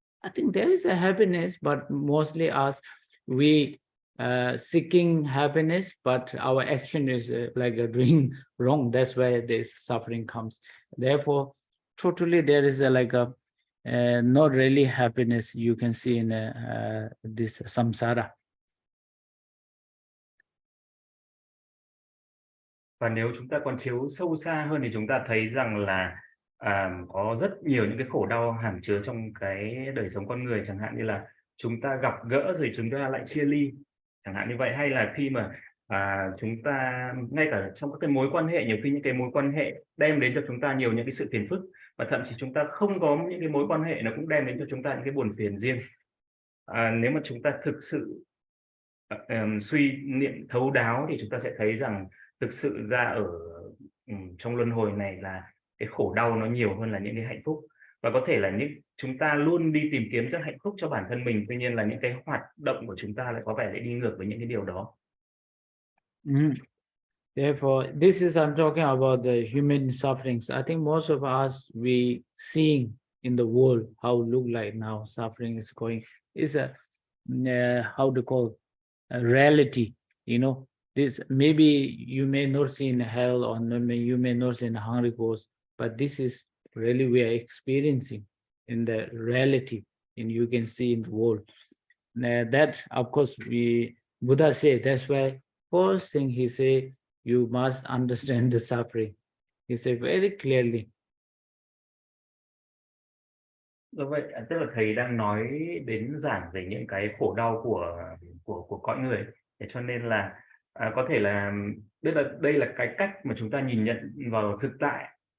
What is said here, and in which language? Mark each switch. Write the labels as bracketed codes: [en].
[en] I think there is a happiness, but mostly us, we seeking happiness, but our action is doing wrong. That's where this suffering comes. Therefore, totally there is not really happiness you can see in this samsara. [vi] Và nếu chúng ta còn chiếu sâu xa hơn thì chúng ta thấy rằng là có rất nhiều những cái khổ đau hàm chứa trong cái đời sống con người, chẳng hạn như là chúng ta gặp gỡ rồi chúng ta lại chia ly, chẳng hạn như vậy. Hay là khi mà chúng ta ngay cả trong các cái mối quan hệ, nhiều khi những cái mối quan hệ đem đến cho chúng ta nhiều những cái sự phiền phức, và thậm chí chúng ta không có những cái mối quan hệ nó cũng đem đến cho chúng ta những cái buồn phiền riêng. Nếu mà chúng ta thực sự suy niệm thấu đáo thì chúng ta sẽ thấy rằng thực sự ra ở trong luân hồi này là cái khổ đau nó nhiều hơn là những cái hạnh phúc. Và có thể là chúng ta luôn đi tìm kiếm các hạnh phúc cho bản thân mình, tuy nhiên là những cái hoạt động của chúng ta lại có vẻ lại đi ngược với những cái điều đó. [en] Therefore, this is I'm talking about the human sufferings. I think most of us we seeing in the world how look like now suffering is going is a how to call a reality. You know, this maybe you may not see in hell or you may not see in hungry ghost, but this is really we are experiencing in the reality, and you can see in the world. That of course we Buddha say that's why first thing he say you must understand the suffering. He said very clearly. [vi] Do vậy, tức là thầy đang nói đến giảng về những cái khổ đau của cõi người, thế cho nên là có thể là đây là cái cách mà chúng ta nhìn nhận vào thực tại.